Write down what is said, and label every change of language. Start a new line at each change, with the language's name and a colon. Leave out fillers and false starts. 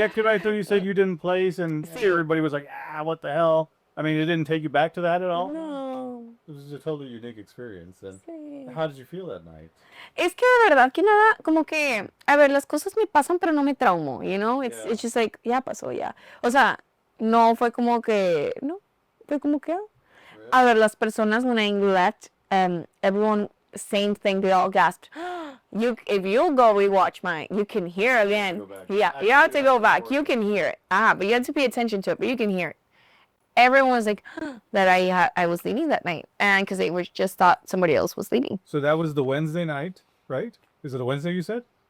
English: I thought you said you didn't place, and everybody was like, what the hell? I mean, it didn't take you back to that at all? No. It was a totally unique experience. And
Spanish: Sí.
English: how did you feel that night?
Spanish: Es que de verdad que nada, como que, a ver, las cosas me pasan, pero no me traumo,
English: you know? It's just like,
Spanish: ya pasó, ya. O sea, no fue como que, no, fue como que, a ver, las personas,
English: when I left, everyone, same thing, they all gasped. If you go rewatch mine, you can hear again. Yeah, you have to go back. You can hear it. But you have to pay attention to it, but you can hear it. Everyone was like that I was leaving that night, and because they were just thought somebody else was leaving. So that was the Wednesday night, right? Is it a Wednesday you said?